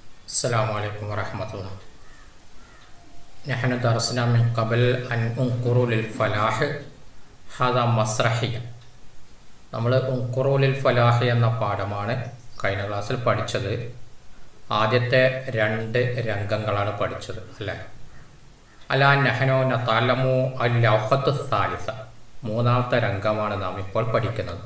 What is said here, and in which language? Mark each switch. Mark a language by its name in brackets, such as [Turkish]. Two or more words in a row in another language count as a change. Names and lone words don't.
[Arabic] السلام عليكم ورحمة الله. نحن درسنا من قبل أن انقروا للفلاح هذا مسرحية. [Malayalam] നമ്മൾ ഉൻഖുറൂലിൽ ഫലാഹ് എന്ന പാഠമാണ് കഴിഞ്ഞ ക്ലാസ്സിൽ പഠിച്ചത്. ആദ്യത്തെ 2 രംഗങ്ങളാണ് പഠിച്ചത് അല്ലേ. [Arabic] ألا نحن نتعلم اللوحة الثالثة, [Malayalam] മൂന്നാമത്തെ രംഗമാണ് നാം ഇപ്പോൾ പഠിക്കുന്നത്.